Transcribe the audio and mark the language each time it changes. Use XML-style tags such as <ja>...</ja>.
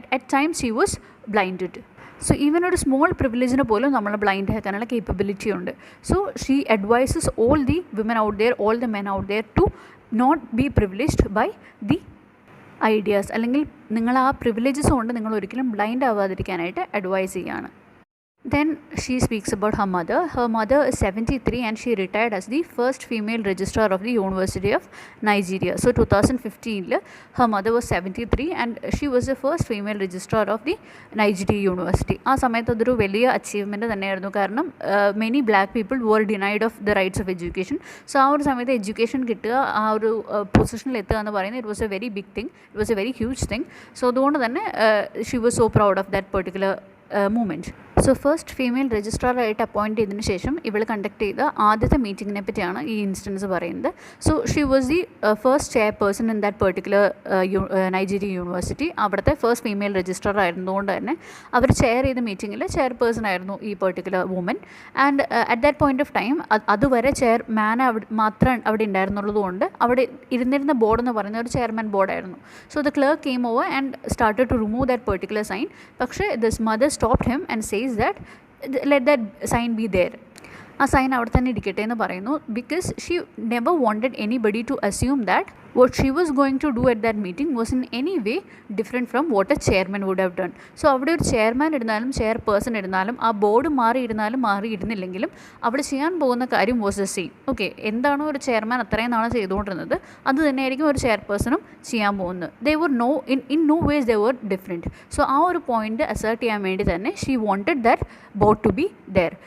<en>At times she was blinded.</en> <ml>So even ഒരു small പ്രിവിലേജിന് പോലും നമ്മൾ ബ്ലൈൻഡ് ആക്കാനുള്ള കേപ്പബിലിറ്റി ഉണ്ട്.</ml> <en>so she advises all the women out there, all the men out there to not be privileged by the ideas,</en> <ml>അല്ലെങ്കിൽ നിങ്ങൾ ആ privileges കൊണ്ട് നിങ്ങൾ ഒരിക്കലും ബ്ലൈൻഡ് ആവാതിരിക്കാനായിട്ട് അഡ്വൈസ് ചെയ്യുകയാണ്.</ml> <en>Then she speaks about her mother. Her mother is 73 and she retired as the first female registrar of the University of Nigeria. So 2015 her mother was 73 and she was the first female registrar of the Nigeria University.</en> <ml>ആ സമയത്ത് അതൊരു വലിയ achievement തന്നെയായിരുന്നു. കാരണം</ml> <en>Many black people were denied of the rights of education.</en> <ml>So ആ ഒരു സമയത്ത് education കിട്ടുക, ആ ഒരു പൊസിഷനിൽ എത്തുക എന്ന് പറയുന്നത്</ml> <en>It was a very big thing, it was a very huge thing. So</en> <ml>അതുകൊണ്ട് തന്നെ</ml> <en>She was so proud of that particular moment.</en> <ml>So first female രജിസ്ട്രാറായിട്ട് appoint ചെയ്തതിന് ശേഷം ഇവൾ കണ്ടക്ട് ചെയ്ത ആദ്യത്തെ മീറ്റിങ്ങിനെ പറ്റിയാണ് ഈ ഇൻസ്റ്റൻസ് പറയുന്നത്.</ml> <en>So she was the first chairperson in that particular Nigeria university.</en> <ml>അവിടുത്തെ ഫസ്റ്റ് ഫീമെയിൽ രജിസ്ട്രാർ ആയിരുന്നുകൊണ്ട് തന്നെ അവർ ചെയർ ചെയ്ത മീറ്റിങ്ങിൽ ചെയർപേഴ്സൺ ആയിരുന്നു ഈ particular woman.</ml> <en>and at that point of time</en> <ml>അതുവരെ ചെയർമാൻ മാത്രം അവിടെ ഉണ്ടായിരുന്നുള്ളത് കൊണ്ട് അവിടെ ഇരുന്നിരുന്ന ബോർഡ് എന്ന് പറയുന്ന ഒരു chairman ബോർഡായിരുന്നു.</ml> <en>So the clerk came over and started to remove that particular sign. പക്ഷേ this mother stopped him and says that let that sign be there.</en> <ml>ആ സൈൻ അവിടെ തന്നെ ഇരിക്കട്ടെ എന്ന് പറയുന്നു.</ml> <en>Because she never wanted anybody to assume that what she was going to do at that meeting was in any way different from what a chairman would have done.</en> <ml>So അവിടെ ഒരു chairman ഇരുന്നാലും chairperson ഇരുന്നാലും ആ board മാറിയിരുന്നാലും മാറിയിരുന്നില്ലെങ്കിലും അവിടെ ചെയ്യാൻ പോകുന്ന കാര്യം</ml> <en>Was the same.</en> <ml>Okay, എന്താണോ ഒരു ചെയർമാൻ അത്രയും നാളെ ചെയ്തുകൊണ്ടിരുന്നത് അത് തന്നെയായിരിക്കും ഒരു ചെയർപേഴ്സണും ചെയ്യാൻ പോകുന്നത്.</ml> <en>They were no in no ways they were different. So</en> <ml>ആ ഒരു പോയിന്റ് അസേർട്ട് ചെയ്യാൻ വേണ്ടി തന്നെ</ml> <en>She wanted that board to be there.</en>